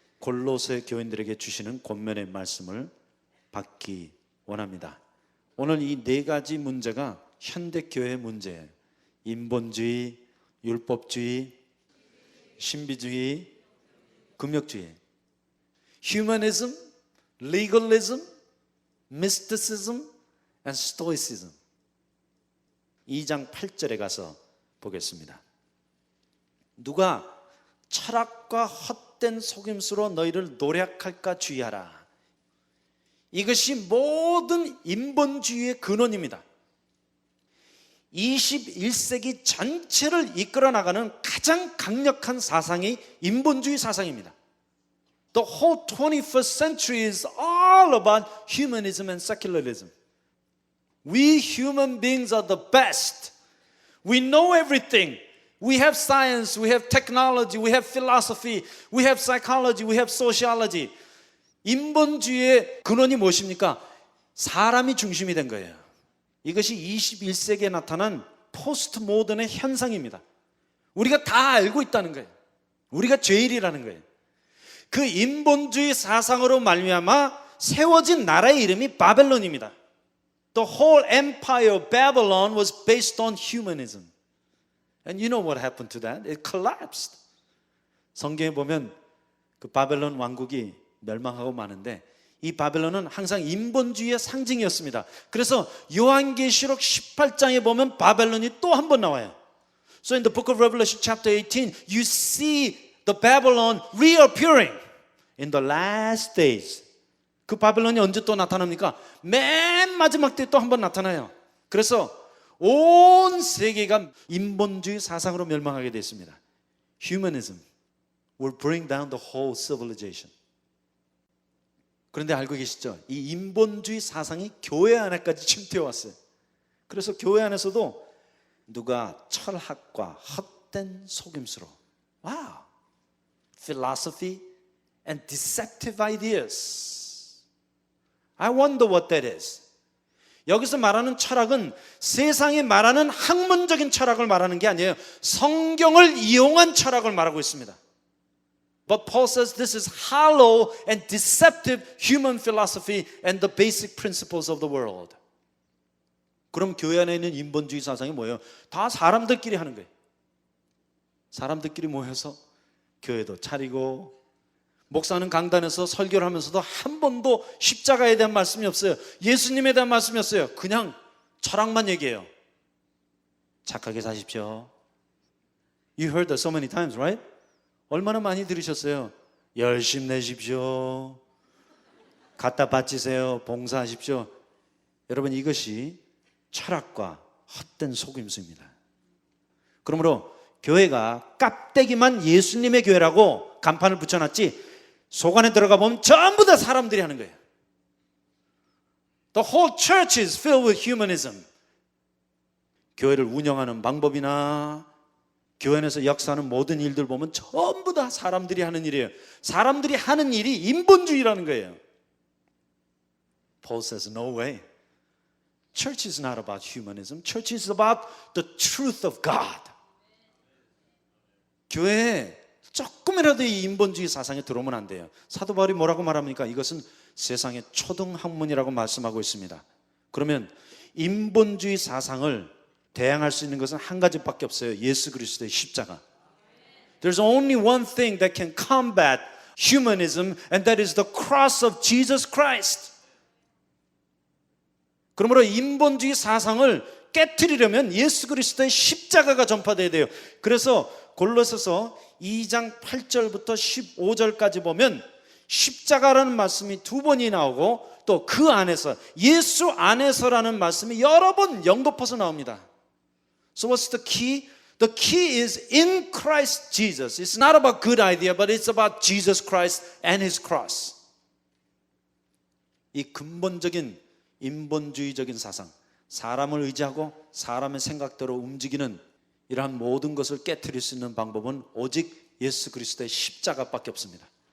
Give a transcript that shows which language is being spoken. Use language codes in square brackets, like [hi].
[ko] 골로새 교인들에게 주시는 권면의 말씀을 받기 원합니다. 오늘 이 네 가지 문제가 현대교회의 문제예요. 인본주의, 율법주의, 신비주의, 금욕주의. [en] Humanism, legalism, mysticism, and stoicism. [ko] 2장 8절에 가서 보겠습니다. 누가 철학과 헛된 속임수로 너희를 노략할까 주의하라. 이것이 모든 인본주의의 근원입니다. 21세기 전체를 이끌어 나가는 가장 강력한 사상이 인본주의 사상입니다. [en] The whole 21st century is all about humanism and secularism. We human beings are the best. We know everything. We have science, we have technology, we have philosophy, we have psychology, we have sociology. [ko] 인본주의의 근원이 무엇입니까? 사람이 중심이 된 거예요. 이것이 21세기에 나타난 포스트 모던의 현상입니다. 우리가 다 알고 있다는 거예요. 우리가 제일이라는 거예요. 그 인본주의 사상으로 말미암아 세워진 나라의 이름이 바벨론입니다. [en] The whole empire of Babylon was based on humanism. And you know what happened to that? It collapsed. [ko] 성경에 보면 그 바벨론 왕국이 멸망하고 마는데 이 바벨론은 항상 인본주의의 상징이었습니다. 그래서 요한계시록 18장에 보면 바벨론이 또 한 번 나와요. [en] So in the book of Revelation chapter 18, you see the Babylon reappearing in the last days. [ko] 그 바벨론이 언제 또 나타납니까? 맨 마지막 때 또 한 번 나타나요. 그래서 온 세계가 인본주의 사상으로 멸망하게 됐습니다. [en] Humanism will bring down the whole civilization. [ko] 그런데 알고 계시죠? 이 인본주의 사상이 교회 안에까지 침투해 왔어요. 그래서 교회 안에서도 누가 철학과 헛된 속임수로 [en] wow, philosophy and deceptive ideas. I wonder what that is. [ko] 여기서 말하는 철학은 세상에 말하는 학문적인 철학을 말하는 게 아니에요. 성경을 이용한 철학을 말하고 있습니다. [en] But Paul says this is hollow and deceptive human philosophy and the basic principles of the world. [ko] 그럼 교회 안에 있는 인본주의 사상이 뭐예요? 다 사람들끼리 하는 거예요. 사람들끼리 모여서 교회도 차리고 목사는 강단에서 설교를 하면서도 한 번도 십자가에 대한 말씀이 없어요. 예수님에 대한 말씀이 없어요. 그냥 철학만 얘기해요. 착하게 사십시오. [en] You heard that so many times, right? [ko] 얼마나 많이 들으셨어요? 열심 내십시오. 갖다 바치세요. 봉사하십시오. 여러분, 이것이 철학과 헛된 속임수입니다. 그러므로 교회가 깝대기만 예수님의 교회라고 간판을 붙여놨지 속 안에 들어가 보면 전부 다 사람들이 하는 거예요. [en] The whole church is filled with humanism. [ko] 교회를 운영하는 방법이나 교회 안에서 역사하는 모든 일들 보면 전부 다 사람들이 하는 일이에요. 사람들이 하는 일이 인본주의라는 거예요. [en] Paul says, no way. Church is not about humanism. Church is about the truth of God. [ko] 교회에 조금이라도 이 인본주의 사상에 들어오면 안 돼요. 사도 바울이 뭐라고 말합니까? 이것은 세상의 초등학문이라고 말씀하고 있습니다. 그러면 인본주의 사상을 대항할 수 있는 것은 한 가지밖에 없어요. 예수 그리스도의 십자가. [en] There's only one thing that can combat humanism, and that is the cross of Jesus Christ. [ko] 그러므로 인본주의 사상을 깨트리려면 예수 그리스도의 십자가가 전파돼야 돼요. 그래서 골로새서 2장 8절부터 15절까지 보면 십자가라는 말씀이 두 번이 나오고 또 그 안에서 예수 안에서라는 말씀이 여러 번 연거퍼서 나옵니다. [en] So what's the key? The key is in Christ Jesus. It's not about good idea, but it's about Jesus Christ and His cross. [ko] 이 근본적인 인본주의적인 사상, 사람을 의지하고 사람의 생각대로 움직이는 이러한 모든 것을 깨트릴 수 있는 방법은 오직 예수 그리스도의 십자가밖에 없습니다.